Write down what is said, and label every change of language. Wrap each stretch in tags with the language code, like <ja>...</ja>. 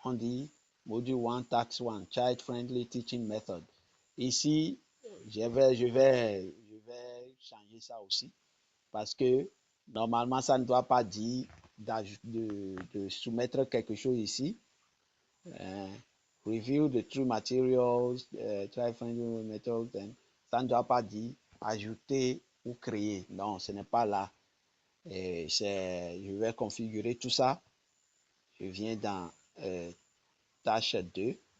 <fr>On dit</fr> <en>module 1, task 1, child friendly teaching method.</en> <fr>Ici, je vais changer ça aussi. Parce que normalement, ça ne doit pas dire de soumettre quelque chose ici.</fr> <en>Review the true materials, child-friendly methods.</en> <fr>Ça ne doit pas dire ajouter ou créer. Non, ce n'est pas là. Je vais configurer tout ça. Je viens dans tâche 2.</fr>